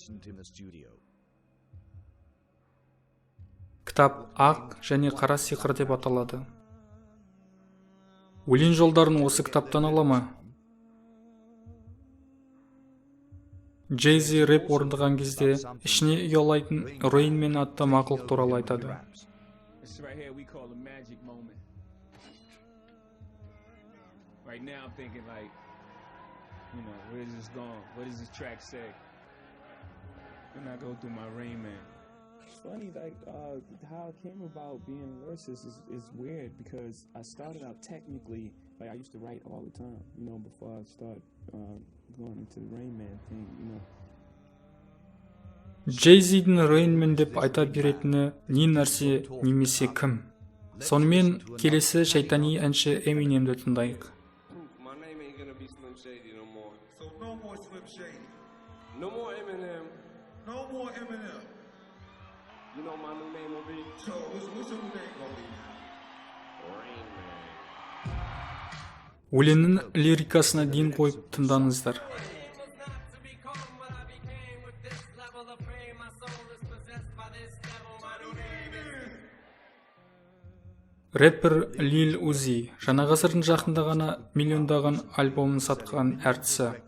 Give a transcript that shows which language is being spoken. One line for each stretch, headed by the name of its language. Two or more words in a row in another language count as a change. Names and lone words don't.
Kazakh: Кітап ақ және қара сиқыр деп аталады. Өлең жолдарын осы кітаптан ала ма? Jay-Z рэп орындаған кезде ішіне ұялайтын Rain Man атты мақұлық туралы айтады.
English: Right now I'm thinking like, where is this going? What does this track say? When I go through my Rain Man. It's funny, like, how it came about being a lyricist is weird because I started out technically, like I used to write all the time, before I started going into the Rain Man thing,
Kazakh: Jay-Z'дің Rain Man деп айта беретіні не нәрсе немесе кім? Сонымен келесі шайтани әнші Eminem'ді тыңдайық.
English: My name ain't gonna be Slim Shady no more. So no more Slim Shady. No more Eminem. No more Eminem. You know my new name will be? So what's your new name gonna be? Rain Man.
Kazakh: Өлеңнің лирикасына дейін қойып тыңдаңыздар. Рэпер Lil Uzi жаңа ғасырдың жақында ғана миллиондаған альбомын сатқан әртісі.